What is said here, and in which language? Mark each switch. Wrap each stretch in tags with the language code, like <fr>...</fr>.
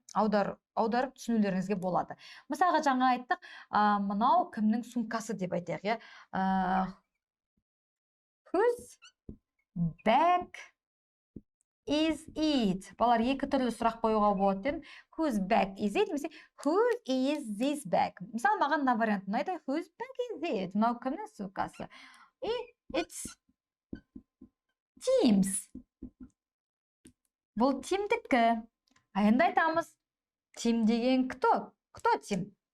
<kk>аударып түсінулеріңізге болады. Мысалға жаңа айттық, мынау кімнің сумкасы деп айтайық, иә.</kk> <en>Whose bag is it?</en> <kk>Балар екі түрлі сұрақ қоюға болады дедім.</kk> <en>Whose bag is it? Немесе whose is this bag?</en> <kk>Мысалы, маған мына вариант ұнайды.</kk> <en>Whose bag is it?</en> <kk>Мынау кімнің сумкасы?</kk> <en>It's Tim's.</en> <kk>Бұл Тимдікі. Енді айтамыз. Тим деген</kk> <ru>кто? Кто</ru> <kk>Тим?</kk>